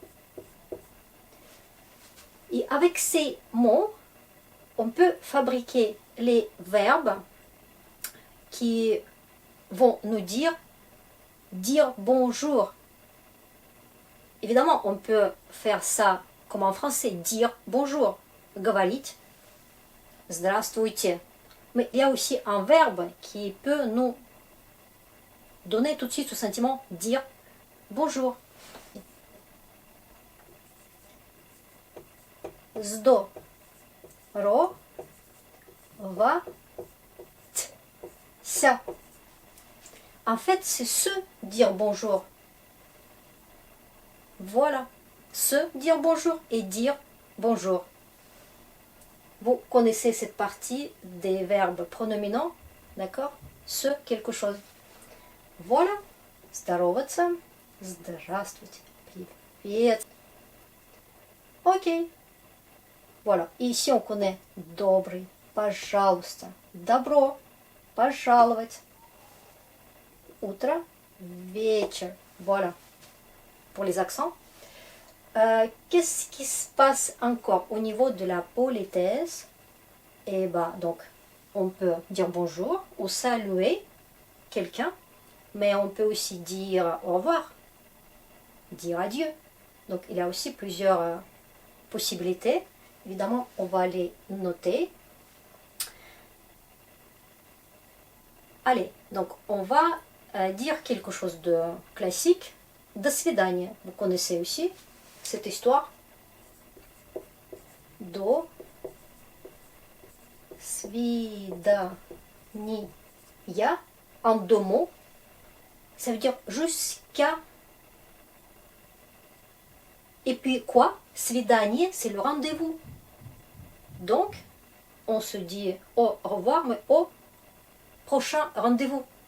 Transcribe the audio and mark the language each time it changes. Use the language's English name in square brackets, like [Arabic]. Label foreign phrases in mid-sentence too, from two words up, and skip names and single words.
[French] Et avec ces mots, on peut fabriquer les verbes qui vont nous dire bonjour. Évidemment, on peut faire ça comme en français, dire bonjour, [Russian] говорить здравствуйте. [French] Mais il y a aussi un verbe qui peut nous donner tout de suite ce sentiment dire bonjour. [Russian] Здороваться. [French] En fait, c'est se dire bonjour. Voilà. Se dire bonjour et dire bonjour. Vous connaissez cette partie des verbes pronominaux, d'accord? Se quelque chose. Voilà. [Russian] Здороваться. Здравствуйте. Привет. [French] Ok. Voilà. Et ici, on connaît [Russian] добрый, пожалуйста, добро, пожаловать. Утро, вечер. [French] Voilà. Pour les accents. Qu'est-ce qui se passe encore au niveau de la politesse? Et bah, donc, on peut dire bonjour ou saluer quelqu'un, mais on peut aussi dire au revoir, dire adieu. Donc, il y a aussi plusieurs possibilités. Évidemment, on va les noter. Allez, donc on va dire quelque chose de classique. [Russian] До свидания. [French] Vous connaissez aussi cette histoire. [Russian] До свидания. [French] En deux mots. Ça veut dire jusqu'à. Et puis quoi? Свидание, c'est le rendez-vous. Donc, on se dit au revoir, mais au prochain rendez-vous.